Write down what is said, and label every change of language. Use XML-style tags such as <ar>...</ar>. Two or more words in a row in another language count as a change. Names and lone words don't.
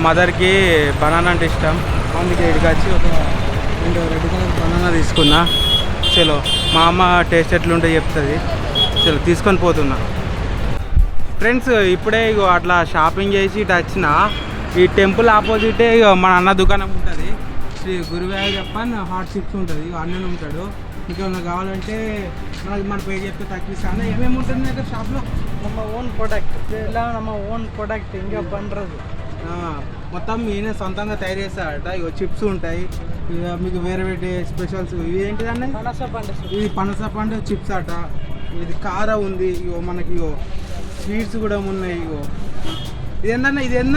<te>మదర్కి బనానా అంటే ఇష్టం అందుకే ఇక్కడికి వచ్చి ఒక 2</te> <en>red colour banana</en> <te>తీసుకున్నా చలో మా అమ్మ టేస్ట్ ఎట్లుంటే చెప్తుంది చలో తీసుకొని పోతున్నా ఫ్రెండ్స్ ఇప్పుడే ఇగో అట్లా షాపింగ్ చేసి ఇటు వచ్చిన ఈ టెంపుల్ ఆపోజిటే ఇక మన అన్న దుకాణం ఉంటుంది శ్రీ గురువాయూరప్పన్ హాట్ చిప్స్ ఉంటుంది అన్ననే ఉంటాడు మీకు ఏమన్నా కావాలంటే మనకి మన పేరు చెప్తే తగ్గిస్తాను ఏమేమి ఉంటుంది దగ్గర షాప్లో</te> <ta>ನಮ್ಮ</ta> <en>own product</en> <ta>எல்லாம் நம்ம</ta> <en>own product</en> <ta>இங்கே பண்றது</ta> <te>మొత్తం ఈయన సొంతంగా తయారు చేస్తాడట ఇగో చిప్స్ ఉంటాయి ఇక మీకు వేరే వేరే స్పెషల్స్ ఇవి ఏంటిదన్న పనస పండు ఇది పనస పండు చిప్స్ అట ఇది కార ఉంది ఇగో మనకి ఇగో స్వీట్స్ కూడా ఉన్నాయి ఇగో ఇదేందన్న ఇదేందా</te>